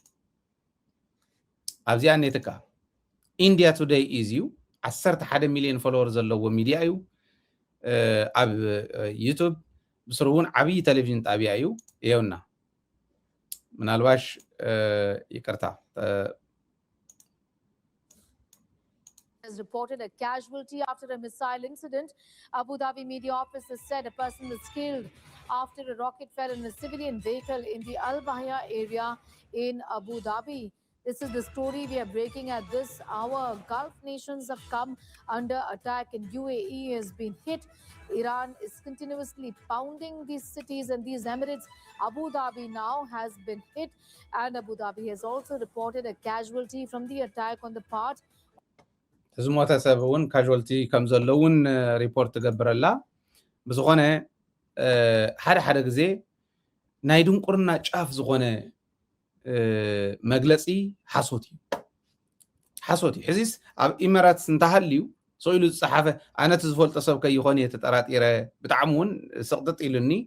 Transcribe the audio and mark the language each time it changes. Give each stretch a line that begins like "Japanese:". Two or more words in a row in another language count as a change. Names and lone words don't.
Tigrinya: ኣብዚኣ ነትካ ኢንዲያ ቱዴይ ኢዝ ዩ 11 ሚሊዮን ፎሎወር ዘለዎ ሚድያ እዩ ኣብ ዩቱብ ብስሩ እውን ዓብይ ቴሌቪዥን ጣብያ እዩ ይኸውና ምናልባሽ ይቅርታ
English: has reported a casualty after a missile incident. Abu Dhabi media office has said a person was killed after a rocket fell in a civilian vehicle in the Al Bahia area in Abu Dhabi. This is the story we are breaking at this hour. Gulf nations have come under attack and UAE has been hit. Iran is continuously pounding these cities and these emirates. Abu Dhabi now has been hit and Abu Dhabi has also reported a casualty from the attack on the part
Tigrinya: ዝሞተ ሰብ እውን ካዥዋልቲ ከም ዘለውን ሪፖርት ትገብረላ ብዝኾነ ሓደ ግዜ ናይ ድንቁርና ጫፍ ዝኾነ መግለፂ ሓሶት እዩ ሕዚስ ኣብ ኢሜራትስ እንተሃልዩ ሰኢሉ ዝፀሓፈ ኣነ ዝፈልጦ ሰብ ከይኾነ እየ ተጠራጢረ ብጣዕሚ እውን ስቕጥጥ ኢሉኒ